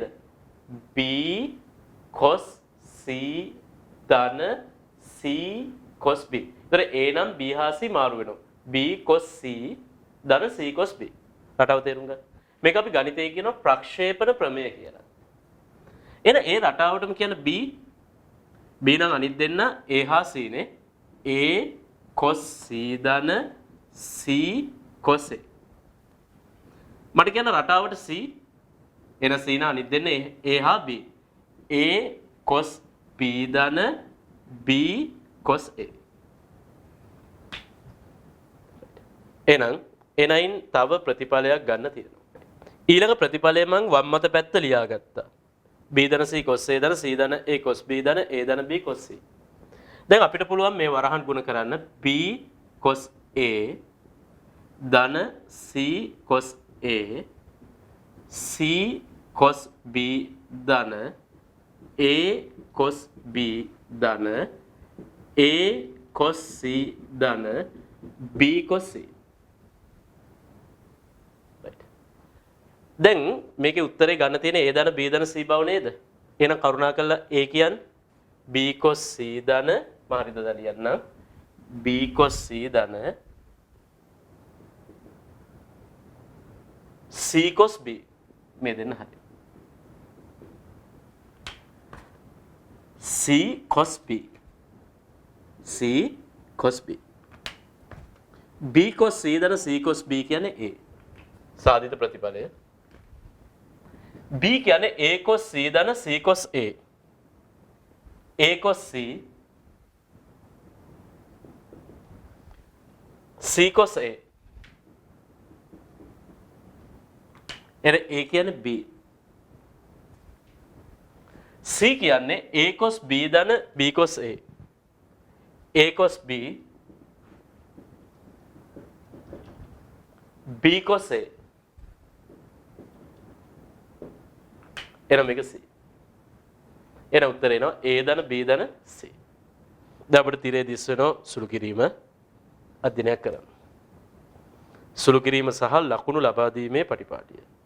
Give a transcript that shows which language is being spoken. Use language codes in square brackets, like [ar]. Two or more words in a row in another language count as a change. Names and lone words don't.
[si] b cos c ධන c cos b. ඒතර a නම් b හා c මාරු වෙනවා. b cos c ධන c cos b. රටාව තේරුම් ගන්න. මේක අපි ගණිතයේ කියනවා ප්‍රක්ෂේපණ ප්‍රමේය කියලා. එහෙනම් ඒ රටාවටම කියන b නම් අනිත් දෙන්න a හා c නේ. a cos c ධන c cos a. මට කියන රටාවට c එන c න අනිත් දෙන්න a හා b. a cos b ධන b cos a. එහෙනම් එනයින් තව ප්‍රතිඵලයක් ගන්න තියෙනවා. ඊළඟ ප්‍රතිඵලය මම වම් අත පැත්ත ලියාගත්තා. b ධන c cos a ධන c ධන a cos b ධන a ධන b cos c. දැන් අපිට පුළුවන් මේ වරහන් ගුණ කරන්න b cos a ධන c cos a c cos b ධන a cos b ධන a cos c ධන b cos c. දැන් මේකේ උත්තරේ ගන්න තියෙන a ධන b ධන c බව නේද? එහෙනම් කරුණාකරලා a කියන්නේ b cos c ධන මම හරිද ලියන්නම්. b cos c ධන c cos b මේ දෙන්න හරි. c cos b c cos b b cos c ධන c cos b කියන්නේ a සාධිත ප්‍රතිඵලය. b කියන්නේ a cos c ධන c cos a. a cos c c cos a. එර a කියන්නේ b. c කියන්නේ a cos b ධන b cos a. a cos b b cos a. එන මේක c. එන උත්තරේ එනවා a ධන b ධන c. දැන් අපිට තිරේ දිස් වෙනවා සුළු කිරීම අධ්‍යයනයක් කරන්න. සුළු කිරීම සහ ලකුණු ලබා දීමේ පටිපාටිය.